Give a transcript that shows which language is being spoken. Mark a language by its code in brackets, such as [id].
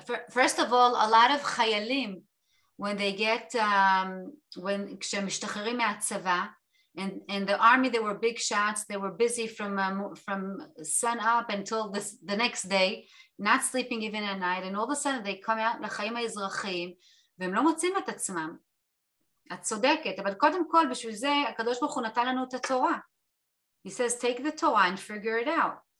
[en] First of all, a lot of חיילים, when they get, כשהם משתחררים מהצבא, in the army, they were big shots. They were busy from sun up until the next day, not sleeping even at night. And all of a sudden they come out לחיים האזרחיים, והם לא מוצאים את עצמם. [he] את צודקת, אבל קודם כל בשביל זה הקדוש ברוך הוא נתן לנו את התורה. [en] He says, take the Torah and figure it out.